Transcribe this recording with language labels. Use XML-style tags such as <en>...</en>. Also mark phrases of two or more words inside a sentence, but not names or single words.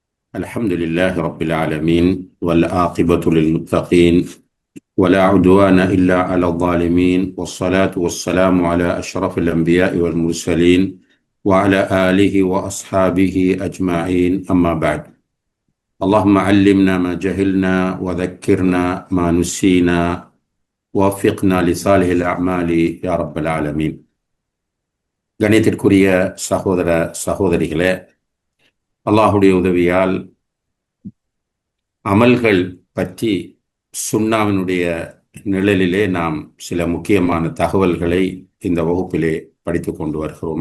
<ar>الحمد لله رب العالمين والعاقبة للمتقين ولا عدوان إلا على الظالمين والصلاة والسلام على أشرف الأنبياء والمرسلين وعلى آله وأصحابه أجمعين أما بعد. اللهم علمنا ما جهلنا وذكرنا ما نسينا ووفقنا لصالح الأعمال يا رب العالمين.</ar> <ta>கணித்திற்குரிய சகோதர சகோதரிகளே, அல்லாஹுடைய உதவியால் அமல்கள் பற்றி சுன்னாவினுடைய நிழலிலே நாம் சில முக்கியமான தகவல்களை இந்த வகுப்பிலே படித்து கொண்டு வருகிறோம்.</ta>